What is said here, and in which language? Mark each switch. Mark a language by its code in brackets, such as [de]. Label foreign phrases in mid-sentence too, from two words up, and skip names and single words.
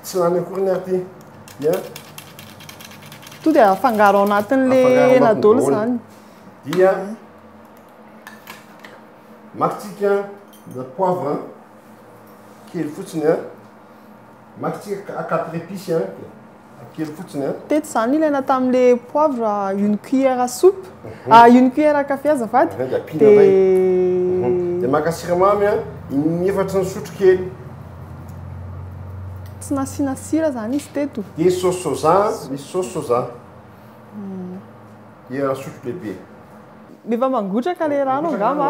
[mg] tsy lany akory ny ary ty dia to dia afangaro ao anatin'le hena daholo zany. Dia makitsika poivre kely fotsiny a. Makitsika [fr] à 4 épices [mg] a kely fotsiny a. Teto zany ilaina tamin'le [fr] poivre une cuillère à soupe. Une cuillère à café azafady. [mg] Dia maka siramamy a in-efatra ny sotro kely. Tsy nasiana sira zany izy teto. [fr] Dia sauce soja, misy sauce soja. [mg] Dia sotro lehibe. Efa mangotraka le rano angamba.